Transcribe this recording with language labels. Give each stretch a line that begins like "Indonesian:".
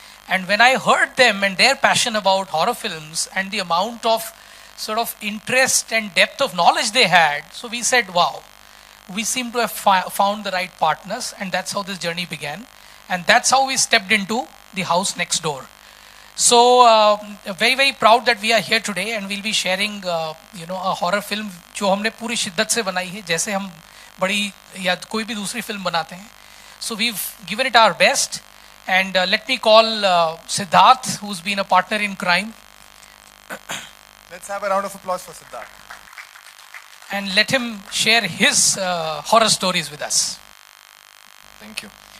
English: And when I heard them and their passion about horror films and the amount of sort of interest and depth of knowledge they had, so we said, wow, we seem to have found the right partners, and that's how this journey began. And that's how we stepped into The House Next Door. So very, very proud that we are here today, and we'll be sharing a horror film
Hindi: जो हमने पूरी शिद्दत से बनाई है, जैसे हम बड़ी या कोई भी दूसरी फिल्म बनाते हैं.
English: So we've given it our best. And let me call Siddharth, who's been a partner in crime. Let's have a round of applause for Siddharth. And let him share his horror stories with us. Thank you.